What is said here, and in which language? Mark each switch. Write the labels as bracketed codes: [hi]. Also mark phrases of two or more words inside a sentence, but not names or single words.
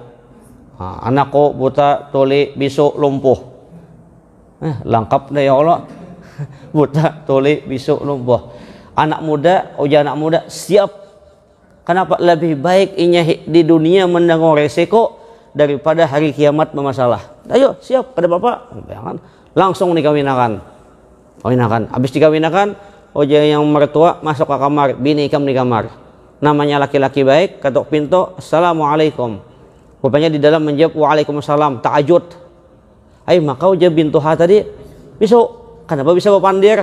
[bjn] Nah, anakku buta, tuli, bisu, lumpuh. Lengkap deh ya Allah. Buta, tuli, bisu, lumpuh. Anak muda, ujian anak muda siap. Kenapa? Lebih baik inya di dunia menanggung resiko daripada hari kiamat bermasalah. Ayo siap, kada apa-apa. Langsung dikawinakan. Habis dikawinakan, ujian yang mertua masuk ke kamar, bini ikam di kamar. Namanya laki-laki baik, ketuk pintu, assalamualaikum. Rupanya di dalam menjawab waalaikumsalam, ta'ajud. Maka ujian bintu tadi, besok, kenapa bisa berpandir?